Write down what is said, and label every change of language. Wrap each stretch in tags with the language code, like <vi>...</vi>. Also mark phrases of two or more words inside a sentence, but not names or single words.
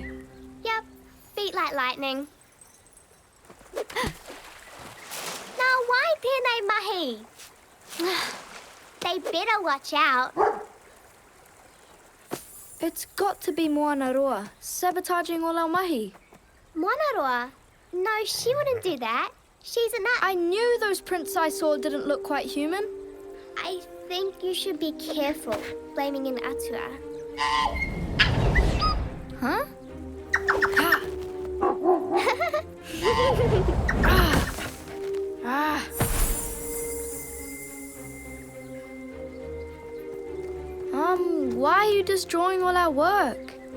<en>Yep, feet like lightning. Now why</en> <mi>tēnei mahi?</mi> <en>They better watch out. It's got to be Moana Roa, sabotaging all our mahi. Moana Roa? No, she wouldn't do that. She's a nut. I knew those prints I saw didn't look quite human. I think you should be careful blaming an atua. Huh? Why are you destroying all our work?</en>